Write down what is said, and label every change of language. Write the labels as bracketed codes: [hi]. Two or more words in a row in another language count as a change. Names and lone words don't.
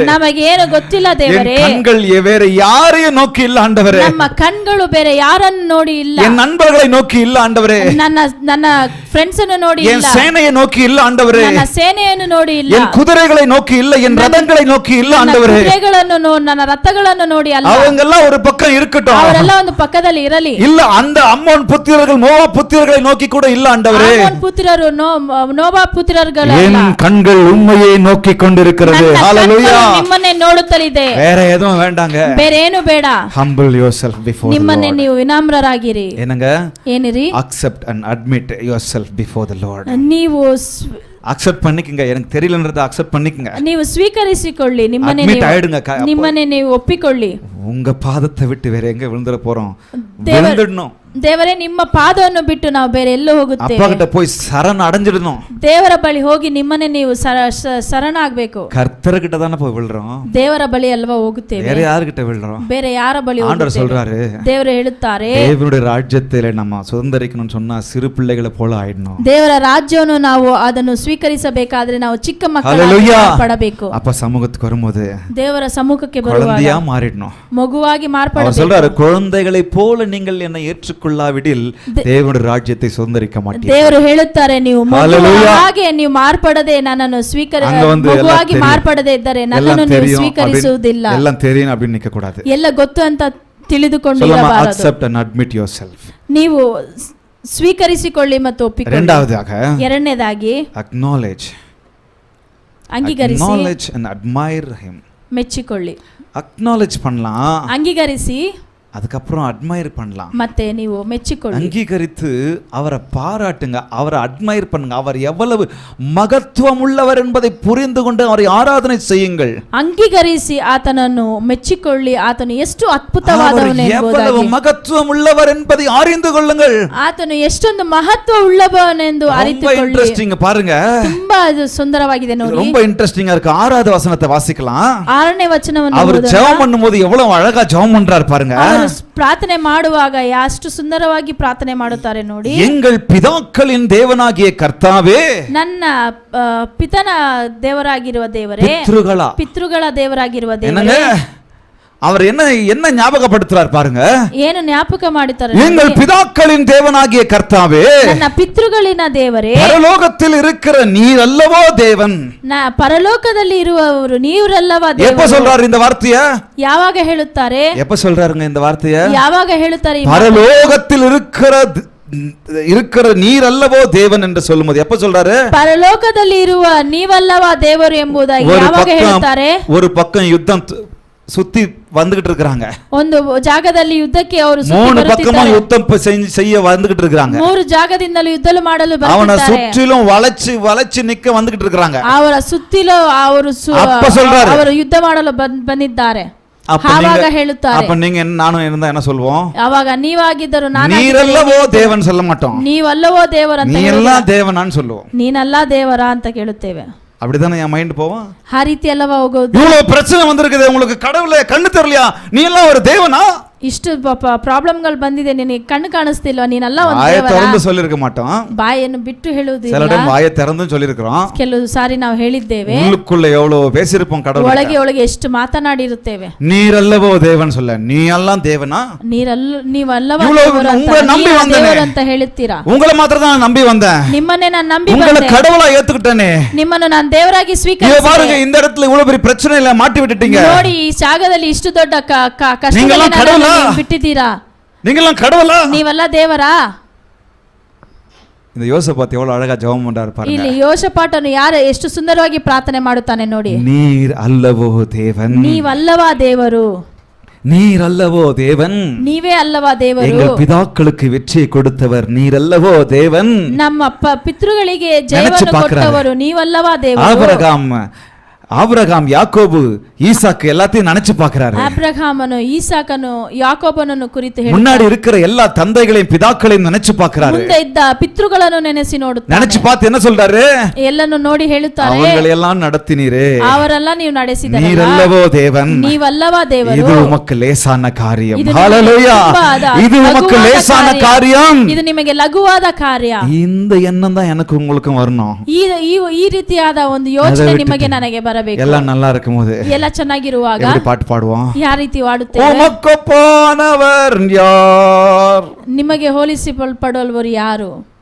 [kn] ನಮಗೆ ಏನು ಗೊತ್ತಿಲ್ಲ ದೇವರೇ, [ta] என் கண்கள் வேற யாரையும் நோக்கி இல்ல ஆண்டவரே, [kn] ನಮ್ಮ ಕಣ್ಗಳು ಬೇರೆ ಯಾರನ್ನು ನೋಡಿ ಇಲ್ಲ, [ta] என் நண்பர்களை நோக்கி இல்ல ஆண்டவரே, [kn] ನನ್ನ ಫ್ರೆಂಡ್ಸ್ ಅನ್ನು ನೋಡಿ ಇಲ್ಲ, [ta] என் சேனையை நோக்கி இல்ல ஆண்டவரே, [kn] ನನ್ನ ಸೇನೆಯನ್ನು ನೋಡಿ ಇಲ್ಲ, [ta] என் குதிரைகளை நோக்கி இல்ல, என் ரதங்களை நோக்கி இல்ல ஆண்டவரே, [kn] ಕುದುರೆಗಳನ್ನು ನನ್ನ ರಥ ರಥಗಳನ್ನು ನೋಡಿ ಅಲ್ಲ, [ta] அவங்கெல்லாம் ஒரு பக்கம் இருக்கட்டும், [kn] ಅವರೆಲ್ಲ ಒಂದು ಪಕ್ಕದಲ್ಲಿ ಇರಲಿ. [ta] இல்ல அந்த அம்மோன் புத்திரர்கள் மோவாப் புத்திரர்களை நோக்கி கூட இல்ல ஆண்டவரே, [kn] ಆಮೋನ್ ಪುತ್ರರು ನೋಬಾ ಪುತ್ರರುಗಳಲ್ಲ, [ta] என் கண்கள் உண்மையை நோக்கி கொண்டிருக்கிறது. [kn] ನನ್ನ ஹalleluya. ಕಣ್ಣು ನಿಮ್ಮನ್ನೇ ನೋಡುತ್ತಲಿದೆ, [ta] வேற எதுவும் வேண்டாங்க. [kn] ಬೇರೆ ಏನು ಬೇಡ. [en] humble yourself before the [kn] ನಿಮ್ಮನ್ನೇ [en] Lord. [kn] ನೀವು ವಿನಮ್ರರಾಗಿರಿ. [ta] என்னங்க, [kn] ಏನಿರಿ, [en] accept and admit yourself before the Lord. [kn] ನೀವು [ta] அக்செப்ட் பண்ணிக்கங்க. எனக்கு தெரியலன்றத அக்செப்ட் பண்ணிக்கங்க. [kn] ನೀವು ಸ್ವೀಕರಿಸಿಕೊಳ್ಳಿ, ನಿಮ್ಮನ್ನೇ Admit ನೀವು [ta] ஆயிடுங்க. [kn] ನಿಮ್ಮನ್ನೇ ನೀವು ಒಪ್ಪಿಕೊಳ್ಳಿ. [ta] உங்க பாதத்தை விட்டு வேற எங்க விழுந்துற போறோம்? தேவ- விழுந்துடணும். [kn] ದೇವರೇ, ನಿಮ್ಮ ಪಾದವನ್ನು ಬಿಟ್ಟು ನಾವು ಬೇರೆ ಎಲ್ಲೋ [ta] அப்பா [kn] ಹೋಗುತ್ತೇವೆ. [ta] கிட்ட போய் சரண் அடைஞ்சிடணும். [kn] ದೇವರ ಬಳಿ ಹೋಗಿ ನಿಮ್ಮನ್ನೇ ನೀವು ಶರಣಾಗಬೇಕು. [ta] கர்த்தர்கிட்ட தானே போய் விழுறோம், [kn] ದೇವರ ಬಳಿ ಅಲ್ವಾ ಹೋಗುತ್ತೇವೆ, [ta] வேற யார்கிட்ட விழுறோம்? [kn] ಬೇರೆ ಯಾರ ಬಳಿ [ta] ஆண்டவர் [kn] ಹೋಗುತ್ತೇವೆ? [ta] சொல்றாரு, [kn] ದೇವರು ಹೇಳುತ್ತಾರೆ, [ta] தேவனுடைய ராஜ்யத்திலே நம்ம சுதந்தரிக்கணும்னு சொன்னா சிறு பிள்ளைகளை போல ஆயிடணும். [kn] ದೇವರ ರಾಜ್ಯವನ್ನು ನಾವು ಅದನ್ನು ಸ್ವೀಕರಿಸಬೇಕಾದ್ರೆ ನಾವು ಚಿಕ್ಕ ஹalleluya. ಮಕ್ಕಳಾಗಿ ಪಡಬೇಕು. [ta] அப்ப சமூகத்துக்கு வரும்போது [kn] ದೇವರ ಸಮ್ಮುಖಕ್ಕೆ ಬರುವಾಗ [ta] குழந்தையா மாறிடணும். [kn] ಮಗುವಾಗಿ [ta] அவர் [kn] ಮಾರ್ಪಡಬೇಕು. [ta] சொல்றாரு, குழந்தைகளை போல நீங்கள் என்னை ஏற்றுக்கொள்ளாவிடில் தேவனுடைய ராஜ்யத்தை சுதந்தரிக்க மாட்டீர்கள். [kn] ದೇವರು ಹೇಳುತ್ತಾರೆ, ನೀವು Hallelujah. ಹಾಗೆ ನೀವು ಮಾರ್ಪಡದೆ ನನ್ನನ್ನು [ta] அங்க வந்து எல்லாம் [kn] ಮಗುವಾಗಿ [ta] தெரியும். [kn] ಮಾರ್ಪಡದೆ ಇದ್ದರೆ [ta] எல்லாம் [kn] ನನ್ನನ್ನು ನೀವು [ta] தெரியும் [kn] ಸ್ವೀಕರಿಸುವುದಿಲ್ಲ. [ta] அப்படின்னு- எல்லாம் தெரியும் அப்படின்னு நிக்க கூடாது. [kn] ಎಲ್ಲ ಗೊತ್ತು ಅಂತ [ta] சொல்லமா [kn] ತಿಳಿದುಕೊಂಡಿರಬಾರದು. [en] accept and admit yourself. [kn] ನೀವು ಸ್ವೀಕರಿಸಿಕೊಳ್ಳಿ ಮತ್ತು ಒಪ್ಪಿಕೊಳ್ಳಿ. [ta] இரண்டாவதாக [kn] ಎರಡನೇದಾಗಿ [en] acknowledge [kn] ಅಂಗೀಕರಿಸಿ [en] and admire him. [kn] ಮೆಚ್ಚಿಕೊಳ್ಳಿ. [ta] acknowledge பண்ணலாம், [kn] ಅಂಗೀಕರಿಸಿ [ta] அதுக்கப்புறம் அட்மையர் பண்ணலாம். [kn] ಮತ್ತೆ ನೀವು ಮೆಚ್ಚಿಕೊಳ್ಳಿ. [ta] அங்கீகரித்து அவரை பாராட்டுங்க, அவரை அட்மையர் பண்ணுங்க. அவர் எவ்வளவு மகத்துவம் உள்ளவர் என்பதை புரிந்து கொண்டு அவரை ஆராதனை செய்யுங்கள். [kn] ಅಂಗೀಕರಿಸಿ ಆತನನ್ನು ಮೆಚ್ಚಿಕೊಳ್ಳಿ, ಆತನು ಎಷ್ಟು [ta] அவர் [kn] ಅದ್ಭುತವಾದವನು [ta] எவ்வளவு [kn] ಎಂಬುದಾಗಿ, [ta] மகத்துவம் உள்ளவர் என்பதை அறிந்து கொள்ளுங்கள். [kn] ಆತನು ಎಷ್ಟೊಂದು ಮಹತ್ವ ಉಳ್ಳವನೆಂದು [ta] ரொம்ப [kn] ಅರಿತುಕೊಳ್ಳಿ. [ta] இன்ட்ரெஸ்டிங் பாருங்க, [kn] ತುಂಬಾ ಅದು ಸುಂದರವಾಗಿದೆ ನೋಡಿ. [ta] ரொம்ப இன்ட்ரெஸ்டிங்கா இருக்கு. 6வது வசனத்தை வாசிக்கலாம். [kn] 6ನೇ ವಚನವನ್ನು [ta] அவர் [kn] ಓದೋಣ. [ta] ஜெபம் பண்ணும்போது எவ்வளவு அழகா ஜெபம் பண்றாரு பாருங்க. [kn] ಅವರು ಪ್ರಾರ್ಥನೆ ಮಾಡುವಾಗ ಎಷ್ಟು ಸುಂದರವಾಗಿ ಪ್ರಾರ್ಥನೆ ಮಾಡುತ್ತಾರೆ ನೋಡಿ. [ta] எங்கள் பிதாக்களின் தேவனாகிய கர்த்தாவே, [kn] ನನ್ನ ಪಿತನ ದೇವರಾಗಿರುವ ದೇವರೇ, ಪಿತೃಗಳ ದೇವರಾಗಿರುವ [ta] என்னங்க [kn] ದೇವರೇ, [ta] அவர் என்ன ஞாபகப்படுத்துறார் பாருங்க. [kn] ಏನು ಜ್ಞಾಪಕ ಮಾಡುತ್ತಾರೆ, [ta] எங்கள் பிதாக்களின் தேவனாகிய கர்த்தாவே, [kn] ನನ್ನ ಪಿತೃಗಳಿನ ದೇವರೇ, [ta] பரலோகத்தில் இருக்கிற நீர் அல்லவோ தேவன். [kn] ಪರಲೋಕದಲ್ಲಿ ಇರುವವರು ನೀವರಲ್ಲವಾ [ta] எப்ப [kn] ದೇವರು? [ta] சொல்றாரு இந்த வார்த்தைய? [kn] ಯಾವಾಗ ಹೇಳುತ್ತಾರೆ? [ta] எப்ப சொல்றாருங்க இந்த வார்த்தைய? [kn] ಯಾವಾಗ ಹೇಳುತ್ತಾರೆ? [ta] பரலோகத்தில் இருக்கிற நீர் அல்லவோ தேவன் என்று சொல்லும்போது எப்ப சொல்றாரு? [kn] ಪರಲೋಕದಲ್ಲಿ ಇರುವ ನೀವಲ್ಲವಾ ದೇವರು ಎಂಬುದಾಗಿ ಯಾವಾಗ ಹೇಳುತ್ತಾರೆ? [ta] ஒரு பக்கம் யுத்தம் சுத்தி வந்துகிட்டு இருக்காங்க, [kn] ಒಂದು ಜಾಗದಲ್ಲಿ ಯುದ್ಧಕ್ಕೆ ಅವರು [ta] மூணு பக்கமும் யுத்தம் செய்ய வந்துகிட்டு இருக்காங்க. [kn] ಮೂರು ಜಾಗದಿಂದಲೂ ಯುದ್ಧ ಮಾಡಲು [ta] அவனை [kn] ಬರ್ತಿದ್ದಾರೆ. [ta] சுற்றிலும் வளைச்சு நிக்க வந்துகிட்டு இருக்காங்க. [kn] ಅವರ ಸುತ್ತಿಲೂ ಅವರು [ta] அப்ப சொல்றாரு, [kn] ಅವರು ಯುದ್ಧ ಮಾಡಲು ಬಂದಿದ್ದಾರೆ. [ta] அப்ப [kn] ಆವಾಗ ಹೇಳುತ್ತಾರೆ, [ta] அப்ப நீங்க நானும் இருந்தா என்ன சொல்வோம்? [kn] ಅವಾಗ ನೀವಾಗಿದ್ದರು [ta] நீரல்லவோ தேவன் சொல்ல மாட்டோம், [kn] ನೀವಲ್ಲವೋ ದೇವರಂತ [ta] நீ எல்லாம் தேவனான்னு சொல்லுவோம். [kn] ನೀನಲ್ಲ ದೇವರ ಅಂತ ಕೇಳುತ್ತೇವೆ. [ta] அப்படிதானே என் மைண்ட் போவோம். ಆ ರೀತಿ ಅಲ್ಲವಾ ಹೋಗೋದು? இவ்வளவு பிரச்சனை வந்திருக்குது, உங்களுக்கு கடவுளே கண்ணு தெரியலையா? நீ எல்லாம் ஒரு தேவனா? [kn] ಇಷ್ಟು ಪ್ರಾಬ್ಲಮ್ಗಳು ಬಂದಿದೆ, ನಿನಗೆ ಕಣ್ಣು ಕಾಣಿಸ್ತಿಲ್ವಾ? ನೀನಲ್ಲ ಒಂದು [ta] வாயை [kn] ದೇವರ? [ta] திறந்து சொல்லிருக்க மாட்டோம், [kn] ಬಾಯನ್ನು ಬಿಟ್ಟು [ta] சில [kn] ಹೇಳುವುದಿಲ್ಲ. [ta] டைம் வாயை திறந்தும் சொல்லிருக்கிறோம். [kn] ಕೆಲವು ಸಾರಿ ನಾವು ಹೇಳಿದ್ದೇವೆ, [ta] உள்ளுக்குள்ள எவ்வளவு பேசியிருப்போம் கடவுள். [kn] ಒಳಗೆ ಒಳಗೆ ಎಷ್ಟು ಮಾತನಾಡಿರುತ್ತೇವೆ. [ta] நீரல்லவோ தேவன் சொல்ல, நீ எல்லாம் தேவனா? [kn] ನೀವಲ್ಲವ [ta] இவ்வளவு [kn] ದೇವರು ಅಂತ, [ta] உங்களை நம்பி [kn] ನೀವೇ [ta] வந்தேனே. [kn] ದೇವರು ಅಂತ ಹೇಳುತ್ತೀರಾ? [ta] உங்களை மாத்திரம் தான் நம்பி வந்தேன், [kn] ನಿಮ್ಮನ್ನೇ ನಾನು ನಂಬಿ [ta] உங்களை [kn] ಬಂದೆ, [ta] கடவுளா ஏத்துக்கிட்டேனே. [kn] ನಿಮ್ಮನ್ನು ನಾನು ದೇವರಾಗಿ [ta] இங்க [kn] ಸ್ವೀಕರಿಸಿದೆ. [ta] பாருங்க, இந்த இடத்துல இவ்வளவு பெரிய பிரச்சனையில மாட்டி விட்டுட்டீங்க. [kn] ನೋಡಿ, ಈ ಜಾಗದಲ್ಲಿ ಇಷ್ಟು ದೊಡ್ಡ ಕಷ್ಟದಲ್ಲಿ [ta] நீங்கெல்லாம் [kn] ನನ್ನನ್ನು [ta] கடவுளா? [kn] ನೀವು ಬಿಟ್ಟಿದ್ದೀರಾ? [ta] நீங்கெல்லாம் கடவுளா? [kn] ನೀವೆಲ್ಲ ದೇವರಾ? [ta] இந்த யோசபாத் எவ்வளவு அழகா ஜெபம் பண்றாரு பாருங்க. [kn] ಇಲ್ಲಿ ಯೋಷಪಾಟನು ಯಾರು ಎಷ್ಟು ಸುಂದರವಾಗಿ ಪ್ರಾರ್ಥನೆ ಮಾಡುತ್ತಾನೆ ನೋಡಿ. [ta] நீர் அல்லவோ தேவன், [kn] ನೀವಲ್ಲವಾ ದೇವರು? [ta] நீர் அல்லவோ தேவன், [kn] ನೀವೇ ಅಲ್ಲವಾ ದೇವರು? [ta] எங்கள் பிதாக்களுக்கு வெற்றியை கொடுத்தவர் நீர் அல்லவோ தேவன். [kn] ನಮ್ಮ ಪಿತೃಗಳಿಗೆ [ta] நினைச்சு [kn] ಜಯವನ್ನು [ta] பார்க்கறாரு. [kn] ಕೊಟ್ಟವರು ನೀವಲ್ಲವಾ ದೇವರು? [ta] ஆபிரகாம் யாக்கோபு ஈசாக்கு எல்லாத்தையும் நினைச்சு பார்க்கறாரு. [kn] ಅಬ್ರಹಾಮನು ಈಸಾಕನು ಯಾಕೋಬನನ್ನು ಕುರಿತು [ta] முன்னாடி இருக்கிற எல்லா தந்தைகளையும் பிதாக்களையும் நினைச்சு பார்க்கறாரு. [kn] ಮುಂದೆ ಇದ್ದ ಪಿತೃಗಳನ್ನು ನೆನೆಸಿ ನೋಡುತ್ತಾನೆ. [ta] நினைச்சு பார்த்து என்ன சொல்றாரு? [kn] ಎಲ್ಲನ್ನು ನೋಡಿ ಹೇಳುತ್ತಾರೆ, [ta] அவங்களை எல்லாம் நடத்தினீரே, [kn] ಅವರೆಲ್ಲ ನೀವು ನಡೆಸಿದರಲ್ಲ, [ta] நீரல்லவோ தேவன், [kn] ನೀವಲ್ಲವಾ ದೇವರು? [ta] இது உமக்கு ಲೇಸಾன காரியம். [kn] ಇದು [ta] ஹalleluya, இது உமக்கு லேசான காரியம். [kn] ಇದು ನಿಮಗೆ ಲಘುವಾದ ಕಾರ್ಯ. [ta] இந்த எண்ணம் தான் எனக்கு உங்களுக்கும் வரணும். [kn] ಈ ರೀತಿಯಾದ ಒಂದು ಯೋಚನೆ ನಿಮಗೆ ನನಗೆ ಬರಬೇಕು. [ta] எல்லாம் நல்லா இருக்கும்போது, [kn] ಎಲ್ಲ ಚೆನ್ನಾಗಿರುವಾಗ [ta] எப்படி பாட்டு பாடுவோம்? [kn] ಯಾವ ರೀತಿ ಹಾಡುತ್ತೇವೆ? [ta] உமக்கொப்பானவர் யார்? [kn] ನಿಮಗೆ ಹೋಲಿಸಿಕೊಳ್ಳಲ್ಪಡುವವರು ಯಾರು?